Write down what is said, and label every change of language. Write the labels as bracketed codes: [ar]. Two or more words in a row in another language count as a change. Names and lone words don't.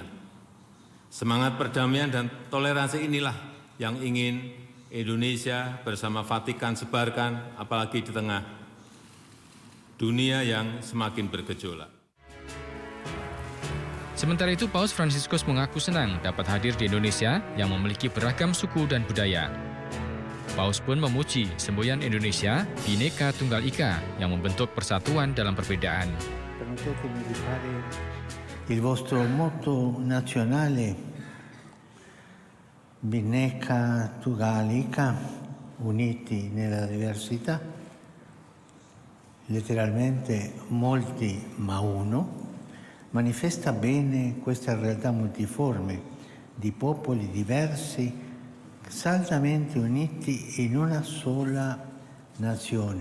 [id] Semangat perdamaian dan toleransi inilah yang ingin Indonesia bersama Vatikan sebarkan, apalagi di tengah dunia yang semakin bergejolak. Sementara itu, Paus Fransiskus mengaku senang dapat hadir di Indonesia yang memiliki beragam suku dan budaya. Paus pun memuji semboyan Indonesia, Bhinneka Tunggal Ika, yang membentuk persatuan dalam perbedaan. [it] Permettetemi di fare il vostro motto nazionale, Bhinneka Tunggal Ika, uniti nella diversità, letteralmente molti ma uno, manifesta bene questa realtà multiforme di popoli diversi, saldamente uniti in una sola nazione.